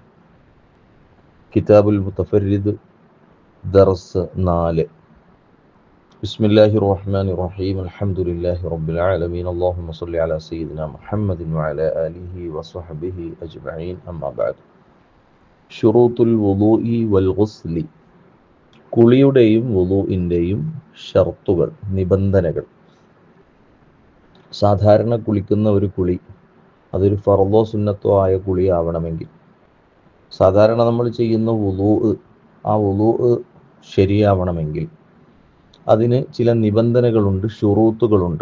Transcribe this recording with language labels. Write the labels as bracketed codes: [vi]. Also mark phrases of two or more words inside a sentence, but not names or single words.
[ar] كتاب المتفرد درس 4. بسم الله الرحمن الرحيم. الحمد لله رب العالمين. اللهم صل على سيدنا محمد وعلى آله وصحبه أجمعين. أما بعد. شروط الوضوء والغسل. [ml] കുളിയുടെയും വുളൂഇൻ്റെയും ഷർത്തുകൾ, നിബന്ധനകൾ. സാധാരണ കുളിക്കുന്ന ഒരു കുളി അതൊരു ഫർളോ സുന്നത്തോ ആയ കുളി ആവണമെങ്കിൽ, സാധാരണ നമ്മൾ ചെയ്യുന്ന ആ വുളൂഅ് ശരിയാവണമെങ്കിൽ അതിന് ചില നിബന്ധനകളുണ്ട്, ഷുറൂത്തുകളുണ്ട്.